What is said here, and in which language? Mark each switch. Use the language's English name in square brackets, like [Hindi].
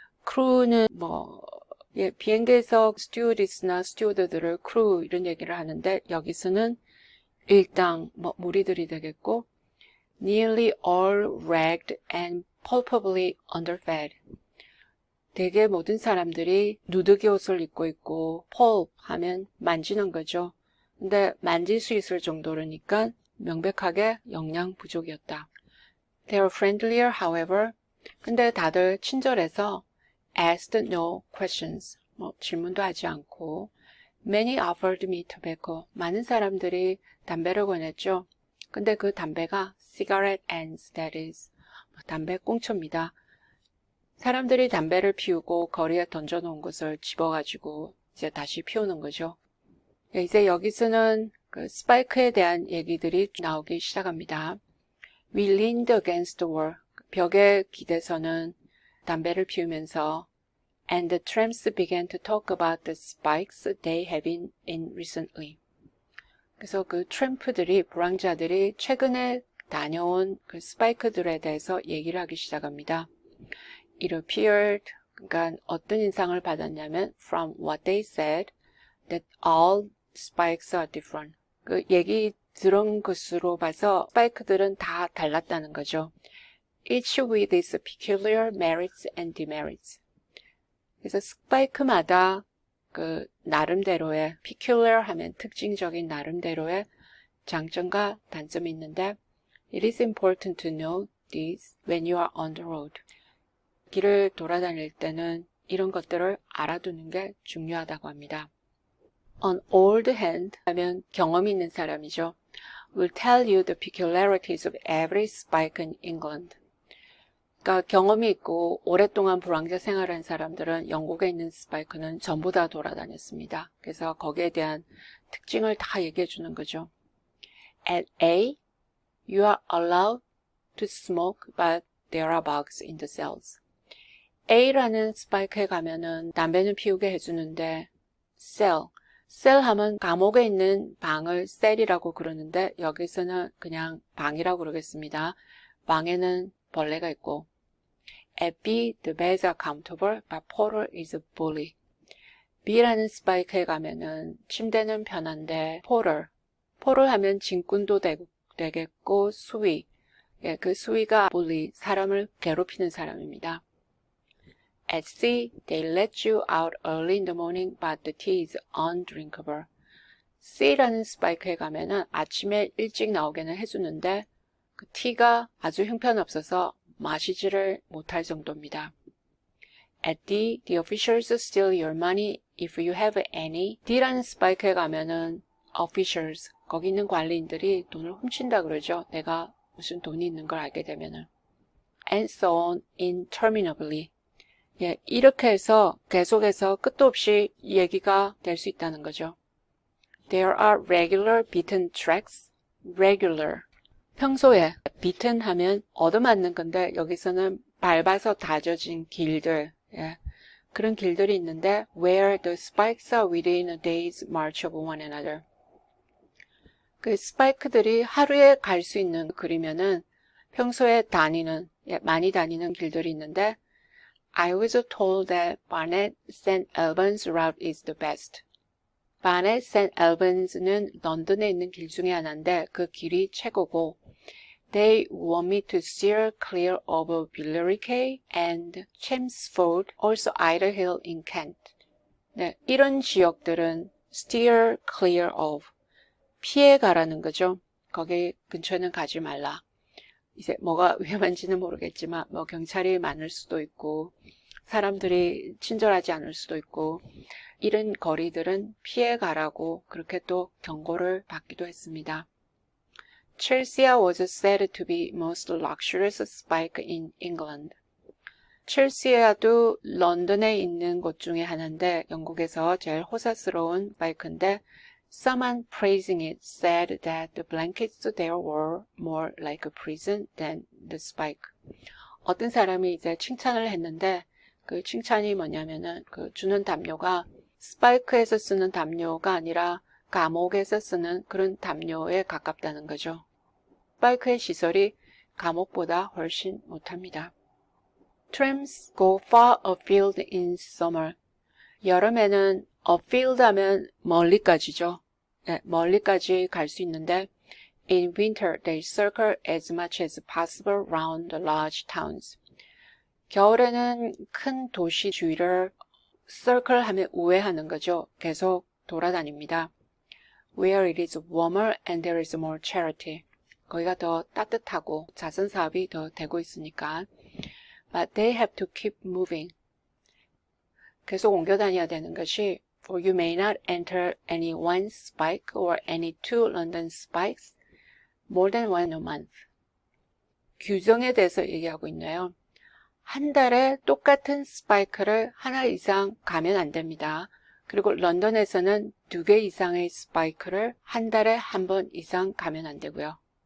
[Korean] crew는 뭐 예, 비행기에서 스튜어디스나 스튜어드들을 crew 이런 얘기를 하는데 여기서는 일당 뭐 무리들이 되겠고 [English] nearly all ragged and palpably underfed. [Korean] 대개 모든 사람들이 누더기 옷을 입고 있고 pulp 하면 만지는 거죠. 근데 만질 수 있을 정도로니까 명백하게 영양 부족이었다. [English] They were friendlier, however. [Korean] 근데 다들 친절해서 [English] asked no questions. [Korean] 뭐 질문도 하지 않고 [English] Many offered me tobacco. [Korean] 많은 사람들이 담배를 권했죠. 근데 그 담배가 [English] cigarette ends, that is. [Korean] 담배 꽁초입니다. 사람들이 담배를 피우고 거리에 던져놓은 것을 집어가지고 이제 다시 피우는 거죠. 이제 여기서는 그 스파이크에 대한 얘기들이 나오기 시작합니다. [English] We leaned against the wall. [Korean] 벽에 기대서는 담배를 피우면서 [English] And the tramps began to talk about the spikes they had been in recently. [Korean] 그래서 그 트램프들이, 불황자들이 최근에 다녀온 그 스파이크들에 대해서 얘기를 하기 시작합니다. [English] It appeared, [Korean] 그러니까 어떤 인상을 받았냐면 [English] from what they said that all spikes are different. [Korean] 그 얘기 들은 것으로 봐서 스파이크들은 다 달랐다는 거죠. [English] Each with its peculiar merits and demerits. [Korean] 그래서 스파이크마다 그 나름대로의 peculiar 하면 특징적인 나름대로의 장점과 단점이 있는데 [English] It is important to know this when you are on the road. [Korean] 길을 돌아다닐 때는 이런 것들을 알아두는 게 중요하다고 합니다. [English] An old hand [Korean] 하면 경험이 있는 사람이죠. [English] Will tell you the peculiarities of every spike in England. [Korean] 그러니까 경험이 있고 오랫동안 불황자 생활한 사람들은 영국에 있는 스파이크는 전부 다 돌아다녔습니다. 그래서 거기에 대한 특징을 다 얘기해 주는 거죠. [English] At A, you are allowed to smoke, but there are bugs in the cells. [Korean] A라는 스파이크에 가면은 담배는 피우게 해주는데 cell 하면 감옥에 있는 방을 cell이라고 그러는데 여기서는 그냥 방이라고 그러겠습니다. 방에는 벌레가 있고 [English] At B, the beds are comfortable, but Porter is a bully. [Korean] B라는 스파이크에 가면은 침대는 편한데 Porter 하면 짐꾼도 되겠고 수위, 예, 그 수위가 bully, 사람을 괴롭히는 사람입니다. [English] At C, they let you out early in the morning, but the tea is undrinkable. [Korean] C라는 스파이크에 가면은 아침에 일찍 나오게는 해주는데 그 티가 아주 형편없어서 마시지를 못할 정도입니다. [English] At D, the officials steal your money if you have any. [Korean] D라는 스파이크에 가면은 officials, 거기 있는 관리인들이 돈을 훔친다 그러죠. 내가 무슨 돈이 있는 걸 알게 되면은. [English] And so on interminably. [Korean] 예, 이렇게 해서 계속해서 끝도 없이 얘기가 될 수 있다는 거죠. [English] There are regular beaten tracks. regular. [Korean] 평소에 beaten 하면 얻어맞는 건데 여기서는 밟아서 다져진 길들, 예, 그런 길들이 있는데 [English] where the spikes are within a day's march of one another. [Korean] 그 스파이크들이 하루에 갈 수 있는 길이면은 평소에 다니는, 예, 많이 다니는 길들이 있는데 [English] I was told that Barnet St. Albans route is the best. Barnet St. [Korean] Albans는 런던에 있는 길 중에 하나인데 그 길이 최고고 [English] They want me to steer clear of Billericay and Chelmsford, also Idlehill in Kent. [Korean] 네, 이런 지역들은 steer clear of, 피해 가라는 거죠. 거기 근처에는 가지 말라. 이제 뭐가 위험한지는 모르겠지만 뭐 경찰이 많을 수도 있고 사람들이 친절하지 않을 수도 있고 이런 거리들은 피해가라고 그렇게 또 경고를 받기도 했습니다. [English] Chelsea was said to be most luxurious spike in England. [Korean] 첼시아도 런던에 있는 곳 중에 하나인데 영국에서 제일 호사스러운 스파이크인데 [English] Someone praising it said that the blankets there were more like a prison than the spike. [Korean] 어떤 사람이 이제 칭찬을 했는데 그 칭찬이 뭐냐면은 그 주는 담요가 스파이크에서 쓰는 담요가 아니라 감옥에서 쓰는 그런 담요에 가깝다는 거죠. 스파이크의 시설이 감옥보다 훨씬 못합니다. [English] Trams go far afield in summer. [Korean] 여름에는 afield 하면 멀리까지죠. 네, 멀리까지 갈 수 있는데 [English] In winter, they circle as much as possible round the large towns. [Korean] 겨울에는 큰 도시 주위를 circle 하면 우회하는 거죠. 계속 돌아다닙니다. [English] Where it is warmer and there is more charity. [Korean] 거기가 더 따뜻하고 자선사업이 더 되고 있으니까. [English] But they have to keep moving. [Korean] 계속 옮겨 다녀야 되는 것이 [English] For you may not enter any one spike or any two London spikes more than one a month. [Korean] 규정에 대해서 얘기하고 있네요. 한 달에 똑같은 스파이크를 하나 이상 가면 안 됩니다. 그리고 런던에서는 2개 이상의 스파이크를 한 달에 한 번 이상 가면 안 되고요.